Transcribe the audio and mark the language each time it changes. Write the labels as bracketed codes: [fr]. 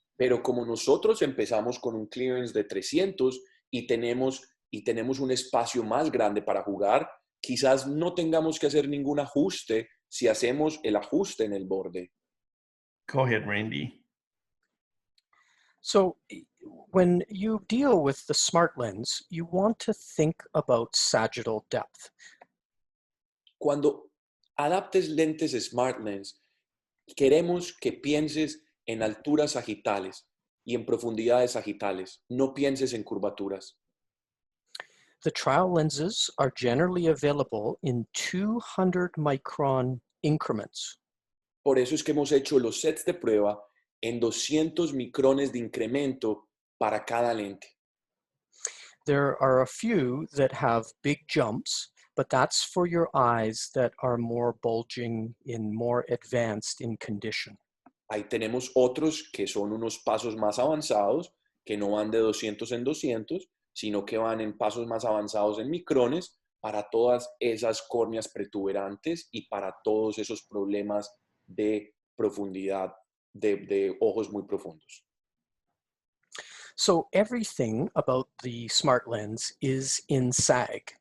[es] Pero como nosotros empezamos con un clearance de 300 y tenemos un espacio más grande para jugar, quizás no tengamos que hacer ningún ajuste si hacemos el ajuste en el borde. [en] Go ahead, Randy. So when you deal with the smart lens, you want to think about sagittal depth. [es] Cuando adaptes lentes Smart Lens, queremos que pienses en alturas sagitales y en profundidades sagitales. No pienses en curvaturas. [en] The trial lenses are generally available in 200 micron increments. [es] Por eso es que hemos hecho los sets de prueba en 200 micrones de incremento para cada lente. [en] There are a few that have big jumps, but that's for your eyes that are more bulging and more advanced in condition. [es] Ahí tenemos otros que son unos pasos más avanzados, que no van de 200 en 200, sino que van en pasos más avanzados en micrones para todas esas córneas protuberantes y para todos esos problemas de profundidad, de ojos muy profundos. [en] So everything about the smart lens is in SAG.